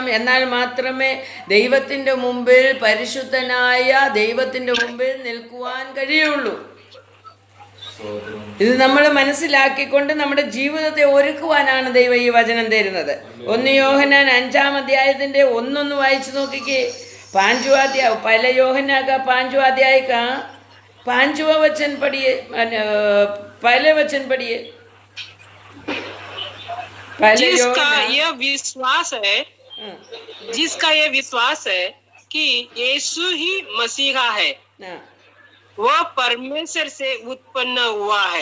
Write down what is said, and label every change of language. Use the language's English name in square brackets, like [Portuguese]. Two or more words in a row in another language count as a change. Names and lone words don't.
[Malayalam] എന്നാൽ മാത്രമേ ദൈവത്തിൻ്റെ മുമ്പിൽ പരിശുദ്ധനായ ദൈവത്തിൻ്റെ മുമ്പിൽ നിൽക്കുവാൻ കഴിയുള്ളൂ. ഇത് നമ്മൾ മനസ്സിലാക്കിക്കൊണ്ട് നമ്മുടെ ജീവിതത്തെ ഒരുക്കുവാനാണ് ദൈവം ഈ വചനം തരുന്നത്. 1 യോഹന്നാൻ 5-ാം അധ്യായത്തിൻ്റെ 1 വായിച്ചു നോക്കിക്കേ. [Hindi] 5वां अध्याय पहले यूहन्ना का 5वां अध्याय का 5वां वचन पढ़िए. पहले वचन पढ़िए. जिसका यह विश्वास है कि यीशु ही मसीहा है, वह परमेश्वर से उत्पन्न हुआ है.